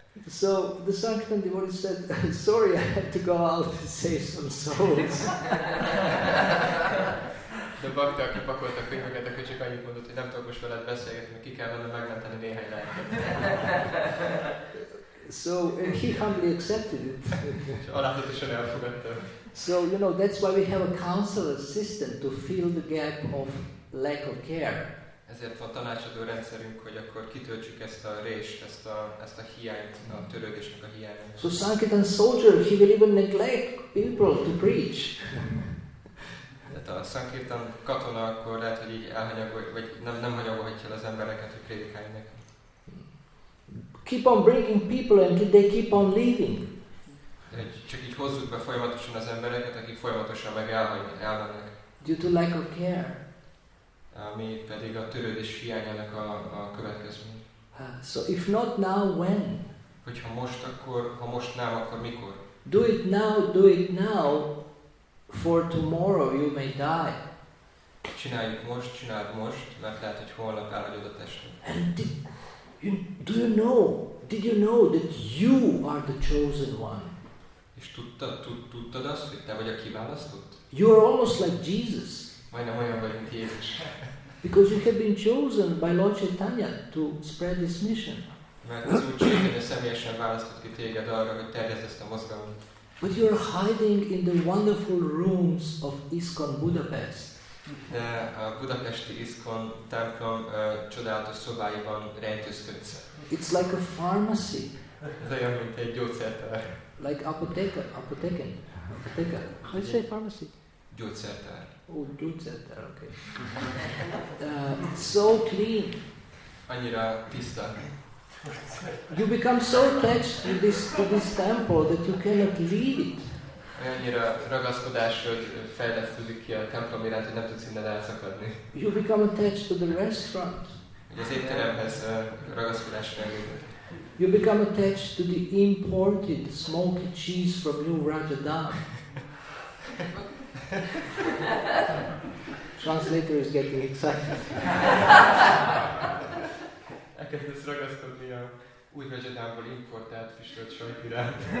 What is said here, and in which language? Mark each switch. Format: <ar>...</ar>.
<en>So the Sankirtan devotee said, sorry, I had to go out to save some souls.</en> <hu>De bakta, aki pakolt a könyveket, akkor csak annyit mondott, hogy nem tudok most veled beszélgetni, ki kell mennem megmenteni néhány lelket.</hu> <en>So and he humbly accepted it.</en> <hu>És alázatosan elfogadta.</hu> <en>So that's why we have a counselor system to fill the gap of lack of care.</en> <hu>Ezért van tanácsadó rendszerünk, hogy akkor kitöltsük ezt a rést, ezt a hiányt, a törődésnek a hiányát.</hu> <en>So Sankirtan soldier, he will even neglect people to preach.</en> <hu>Tehát a Sankirtan katona akkor lehet, hogy így elhanyagol, vagy nem hanyagolhatja el az embereket, hogy prédikáljanak.</hu> <en>Keep on bringing people and they keep on leaving.</en> <hu>Csak így hozzuk be folyamatosan az embereket, akik folyamatosan meg elmennek.</hu> <en>Due to lack of care.</en> <hu>Ami pedig a törődés hiányának a következmény.</hu> <en>So if not now, when?</en> <hu>Hogyha most, akkor, ha most nem, akkor mikor?</hu> <en>Do it now, for tomorrow you may die.</en> <hu>Csináld most, mert lehet, hogy holnap elhagyod a testet.</hu> <en>And did you know that you are the chosen one?</en> <hu>És tudtad azt, hogy te vagy a kiválasztott?</hu> <en>You are almost like Jesus.</en> <hu>Majdnem olyan vagy, mint Jézus.</hu> <en>Because you have been chosen by Lord Chaitanya to spread this mission.</en> <hu>Mert az Úr Chaitanya személyesen választott ki téged arra, hogy terjeszd ezt a mozgalmat.</hu> <en>But you are hiding in the wonderful rooms of ISKCON Budapest.</en> <hu>De a budapesti ISKCON templom csodálatos szobáiban rejtőzködsz.</hu> <en>It's like a pharmacy.</en> <hu>Ez olyan, mint egy gyógyszertár.</hu> <en>Like apoteka. How do you say pharmacy?</en> <hu>Gyógyszertár.</hu> <en>Oh,</en> <hu>gyógyszertár,</hu> <en>okay. It's so clean.</en> <hu>Annyira tiszta.</hu> <en>You become so attached to this temple that you cannot leave it.</en> <hu>Annyira ragaszkodásod fejlesztődik ki a templom iránt, hogy nem tudsz innen elszakadni.</hu> <en>You become attached to the restaurant.</en> <hu>Hogy az étteremhez ragaszkodás fejlődik.</hu> <en>You become attached to the imported smoky cheese from New Rajadam. Translator is getting excited.</en> <hu>Elkezdesz ragaszkodni a új Rajadámból importált füstölt sajt iránt.</hu>